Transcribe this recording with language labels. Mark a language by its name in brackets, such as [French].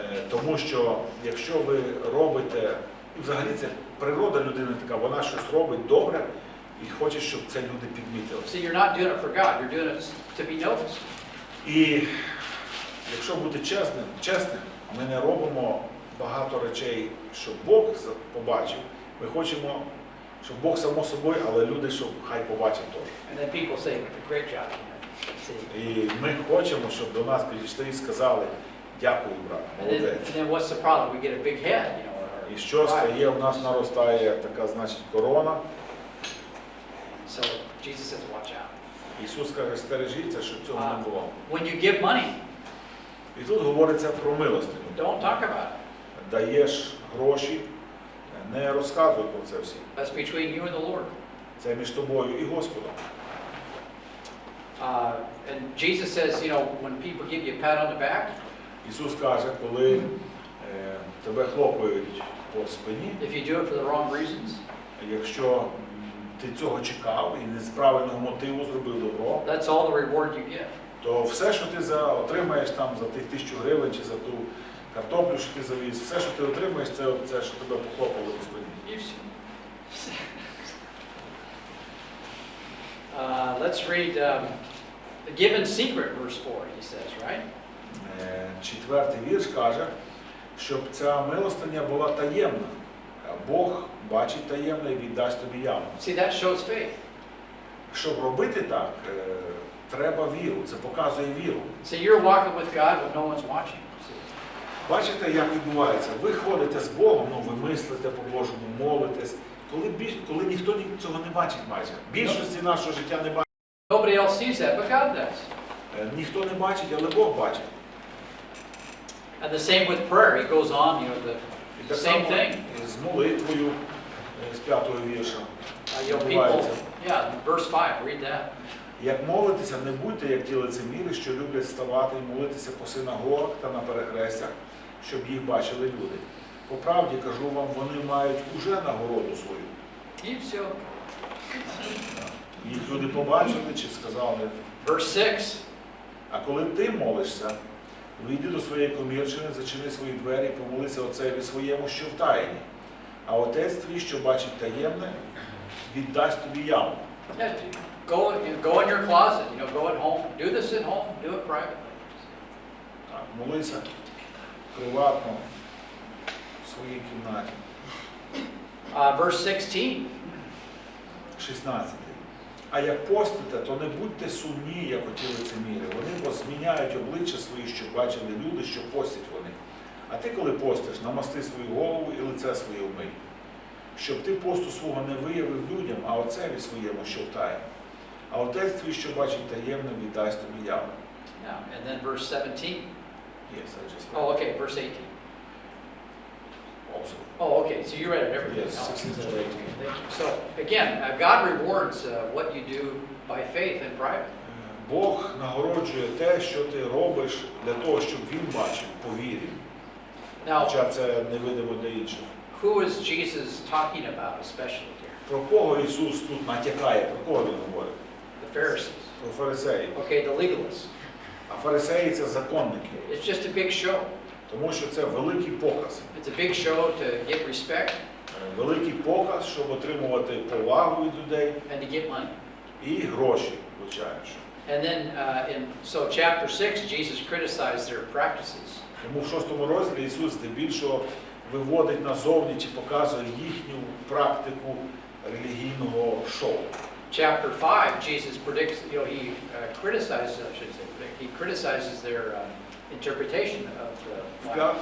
[Ukrainian] Тому що якщо ви робите, і взагалі це природа людини така, вона щось робить добре і хоче, щоб це люди підмітили. [English] See, you're not doing it for God, you're doing it to be noticed. [Ukrainian] І якщо бути чесним, ми не робимо багато речей, щоб Бог побачив. Ми хочемо, щоб Бог само собою, але люди, щоб хай побачать теж. [English] And then people say, great job. See. [Ukrainian] І ми хочемо, щоб до нас підійшли і сказали, дякую, брат, молодець. [English] And then what's the problem? We get a big head, [Ukrainian] І що стає, в нас наростає така, значить, корона. [English] So Jesus says, watch out. [Ukrainian] Ісус каже, стережіться, щоб цього не було. [English] When you give money, [Ukrainian] І тут говориться про милостиню. [English] don't talk about it. [Ukrainian] Даєш гроші, не розказуй про це всім. [English] That's between you and the Lord. [Ukrainian] Це між тобою і Господом. [English] And Jesus says, when people give you a pat on the back, [Ukrainian] Ісус каже, коли тебе хлопають по спині, [English] if you do it for the wrong reasons, [Ukrainian] якщо ти цього чекав і не з правильного мотиву зробив добро, [English] that's all the reward you get. [Ukrainian] то все, що ти отримаєш там за тих 1000 гривень чи за ту картоплю, що ти завіз, все, що ти отримаєш, це що тебе похлопали по спині. І все. [English] Let's read the given secret, verse 4, he says, right? [Ukrainian] 4-й вірш каже, щоб ця милостиня була таємна. Бог бачить таємне і віддасть тобі явно. [English] See, that shows faith. [Ukrainian] Щоб робити так, треба віру, це показує віру. [English] See, you're walking with God when no one's watching. See? [Ukrainian] Бачите, як відбувається? Ви ходите з Богом, ви мислите по-Божому, молитесь, коли ніхто цього не бачить майже. Більшості нашого життя не бачить. [English] Nobody else sees that, but God does. [Ukrainian] Ніхто не бачить, але Бог бачить. [English] And the same with prayer. He goes on, [Ukrainian] І так [English] same [Ukrainian] само [English] thing. [Ukrainian] з молитвою, з 5-го вірша. [English] People, verse 5, read that. [Ukrainian] Як молитеся, не будьте, як ті лицеміри, що люблять ставати і молитися по синагогах та на перехрестях, щоб їх бачили люди. По правді, кажу вам, вони мають уже нагороду свою. І все. Їх люди побачили чи сказали. [English] Verse 6. [Ukrainian] А коли ти молишся, вийди до своєї комірчини, зачини свої двері і помолися Отцеві своєму, що в таїні. А Отець твій, що бачить таємне, віддасть тобі явно. [English] Go in your closet, go at home. Do this at home, do it privately. [Ukrainian] Так, молися приватно в своїй кімнаті. [English] Verse 16. [Ukrainian] 16. А як постите, то не будьте сумні, як оті лицеміри. Вони бо зміняють обличчя свої, щоб бачили люди, що постять вони. А ти, коли постиш, намасти свою голову і лице своє вмий. Щоб ти посту свого не виявив людям, а Отцеві своєму, що в таїні. А Отець твій, що бачить таємне, віддасть тобі явно. [English] Yeah, and then verse 17. Yes, I just read. Oh, okay, verse 18. Also. Oh, okay, so you read it everything. Yes, 16 to 18. Thank you. So, again, God rewards what you do by faith in private. [Ukrainian] Бог нагороджує те, що ти робиш для того, щоб Він бачив по вірі. [English] Now, [Ukrainian] Хоча це невидимо для інших. [English] who is Jesus talking about especially here? [Ukrainian] Про кого Ісус тут натякає? Про кого Він говорить? [English] The Pharisees. [Ukrainian] Про фарисеїв. [English] Okay, the legalists. [Ukrainian] А фарисеї – це законники. [English] It's just a big show. [Ukrainian] Тому що це великий показ. [English] It's a big show to get respect [Ukrainian] Великий показ, щоб отримувати повагу від людей [English] and to get money. [Ukrainian] і гроші, звичайно. [English] And then so chapter 6, Jesus criticized their practices. [Ukrainian] Тому в 6 розділі Ісус здебільшого виводить назовні чи показує їхню практику релігійного шоу. [English] Chapter 5, Jesus predicts, he criticizes, I should say, he criticizes their interpretation of the Bible.